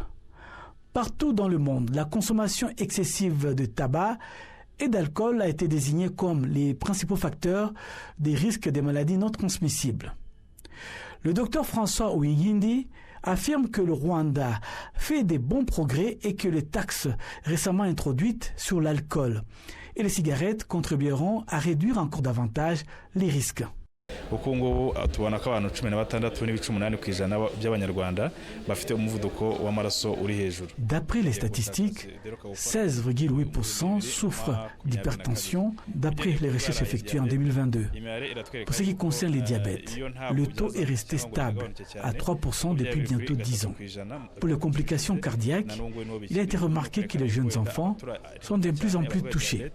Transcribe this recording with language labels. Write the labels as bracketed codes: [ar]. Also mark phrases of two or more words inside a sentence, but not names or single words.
[fr] Partout dans le monde, la consommation excessive de tabac et d'alcool a été désignée comme les principaux facteurs des risques des maladies non transmissibles. Le docteur François Ouigindi affirme que le Rwanda fait des bons progrès et que les taxes récemment introduites sur l'alcool et les cigarettes contribueront à réduire encore davantage les risques. [rw] kuko ngubu tubona ko abantu 16 n'ibice 8% by'abanyarwanda bafite umuvuduko w'amaraso uri hejuru. [fr] D'après les statistiques, 16,8% souffrent d'hypertension d'après les recherches effectuées en 2022. Pour ce qui concerne les diabètes, le taux est resté stable à 3% depuis bientôt 10 ans. Pour les complications cardiaques, il a été remarqué que les jeunes enfants sont de plus en plus touchés.